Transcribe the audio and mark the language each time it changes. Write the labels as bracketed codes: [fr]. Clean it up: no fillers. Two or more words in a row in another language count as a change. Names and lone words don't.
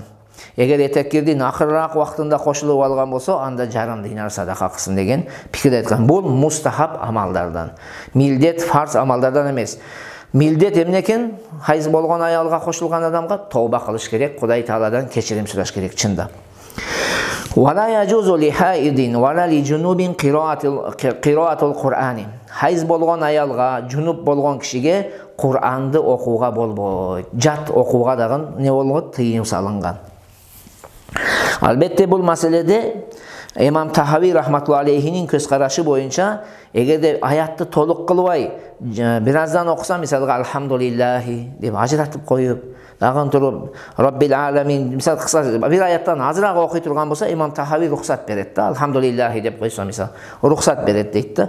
[ky] Эгер этеккирдин акырыраак убактында кошулуп алган болсо, анда жарым динар садака кылсын деген пикир айткан. Бул мустахаб амалдардан. Милдет фарз амалдардан эмес. Милдет эмне экен? Хайыз болгон аялга кошулган адамга тооба кылыш керек, Кудай Тааладан кечирим сураш керек чында. [ar] ولا يجوز لحائض ولا لجنب قراءة القرآن. [ky] Хайыз болгон аялга, жунуп болгон кишиге Кур'анды окууга болбойт. Жат окууга дагы не болгон? Тыйым салынган. Албетте бул маселеде Имам Тахави рахматуллахи алейхинин көз карашы боюнча, эгерде аятты толук кылбай, бираздан окуса, мисалга алхамдулиллахи деп ажыратып коюп, дагы туруп [ar] رب العالمين, [ky] мисал кыса бир аяттан азыраак окуй турган болсо, Имам Тахави рухсат берет да, алхамдулиллахи деп койсо, мисал, рухсат берет дейт да.